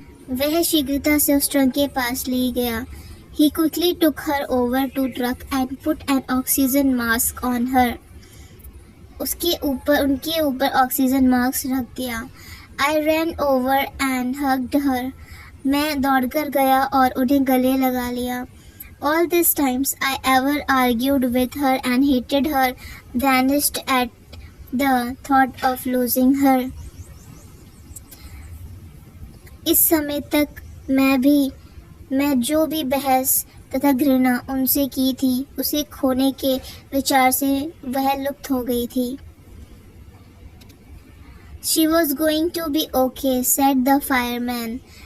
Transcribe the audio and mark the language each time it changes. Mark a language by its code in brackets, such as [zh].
[hi] वह शीघ्रता से उस ट्रक के पास ले गया। [en] He quickly took her over to truck and put an oxygen mask on her. [hi] उनके ऊपर ऑक्सीजन मास्क रख दिया। [en] I ran over and hugged her. [hi] मैं दौड़कर गया और उन्हें गले लगा लिया। [en] All these times I ever argued with her and hated her vanished at the thought of losing her. [hi] इस समय तक मैं जो भी बहस तथा घृणा उनसे की थी, उसे खोने के विचार से वह लुप्त हो गई थी। [en] She was going to be okay, said the fireman.